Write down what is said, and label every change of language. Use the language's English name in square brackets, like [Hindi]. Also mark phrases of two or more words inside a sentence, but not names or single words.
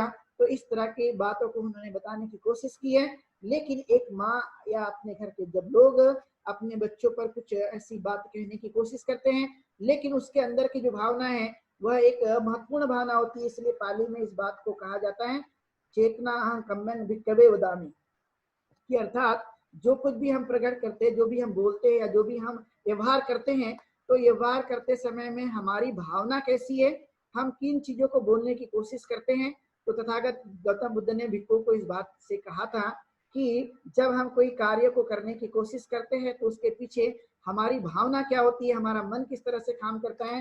[Hindi] तो इस तरह की बातों को उन्होंने बताने की कोशिश की है। लेकिन एक माँ या अपने घर के जब लोग अपने बच्चों पर कुछ ऐसी बात कहने की कोशिश करते हैं, लेकिन उसके अंदर की जो भावना है वह एक महत्वपूर्ण भावना होती है। इसलिए पाली में इस बात को कहा जाता है [Pali] चेतना अहं कम्मन भिक्खवे वदामि, [Hindi] कि अर्थात जो कुछ भी हम प्रकट करते हैं, जो भी हम बोलते हैं या जो भी हम व्यवहार करते हैं, तो व्यवहार करते समय में हमारी भावना कैसी है, हम किन चीजों को बोलने की कोशिश करते हैं। तो तथागत गौतम बुद्ध ने भिक्खु को इस बात से कहा था कि जब हम कोई कार्य को करने की कोशिश करते हैं तो उसके पीछे हमारी भावना क्या होती है, हमारा मन किस तरह से काम करता है।